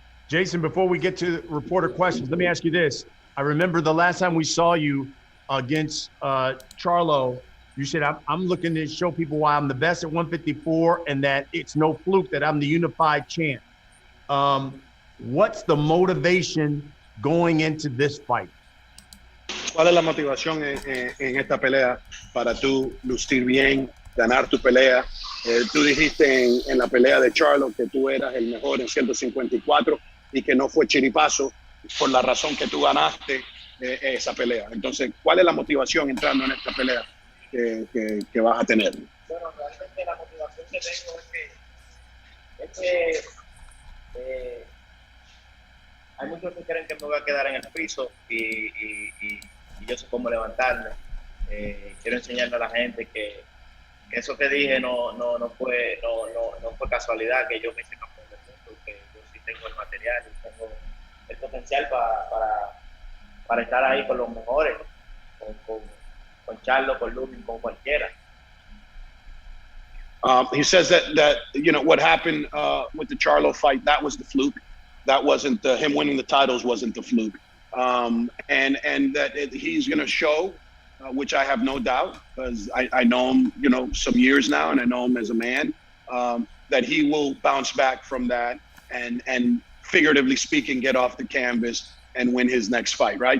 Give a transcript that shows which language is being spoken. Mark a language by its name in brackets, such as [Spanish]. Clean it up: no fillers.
[English] Jeison, before we get to reporter questions, let me ask you this. I remember the last time we saw you against Charlo, you said, I'm looking to show people why I'm the best at 154 and that it's no fluke that I'm the unified champ. What's the motivation going into this fight? [Spanish] ¿Cuál es la motivación en esta pelea para tú lucir bien, ganar tu pelea? Tú dijiste en la pelea de Charlo que tú eras el mejor en 154 y que no fue chiripazo por la razón que tú ganaste esa pelea. Entonces, ¿cuál es la motivación entrando en esta pelea que vas a tener? Bueno, realmente la motivación que tengo es que hay muchos que creen que me voy a quedar en el piso y yo sé cómo levantarme. Quiero enseñarle a la gente que eso que dije no fue casualidad, que yo me hice campeón del mundo, que yo sí tengo el material y tengo el potencial para estar ahí con los mejores, con Charlo, con Lubin, con cualquiera. [English] He says that you know what happened with the Charlo fight, that was the fluke. That wasn't him winning the titles wasn't the fluke. And that he's going to show, which I have no doubt, because I know him, you know, some years now, and I know him as a man, that he will bounce back from that and figuratively speaking, get off the canvas and win his next fight, right?